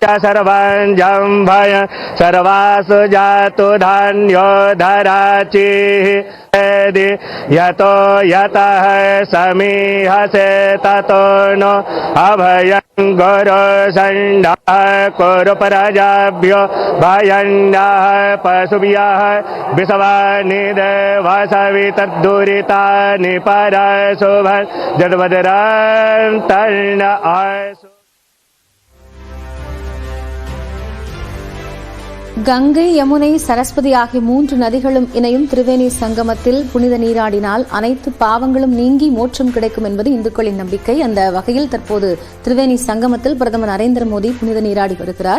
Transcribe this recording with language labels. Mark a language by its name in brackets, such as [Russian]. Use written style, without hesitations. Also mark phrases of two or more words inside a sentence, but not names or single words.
[Sanskrit] सर्वं जम्भय सर्वासु जातु धान्यो धराचिः यतो यतः समीहसे ततो नो अभयं गुरु सण्डः कुरु प्रजाभ्यो भयन्नः पशुभ्यः विश्वानि देवसवितर्दुरितानि परशुभं जडवदरन्तर्न अशुभ. [Tamil] கங்கை, யமுனை, சரஸ்வதி ஆகிய 3 நதிகளும் இணையும் திரிவேணி சங்கமத்தில் புனித நீராடினால் அனைத்து பாவங்களும் நீங்கி மோட்சம் கிடைக்கும் என்பது இந்துக்களின் நம்பிக்கை. அந்த வகையில் தற்போது திரிவேணி சங்கமத்தில் பிரதமர் நரேந்திர மோடி புனித நீராடி வருகிறார்.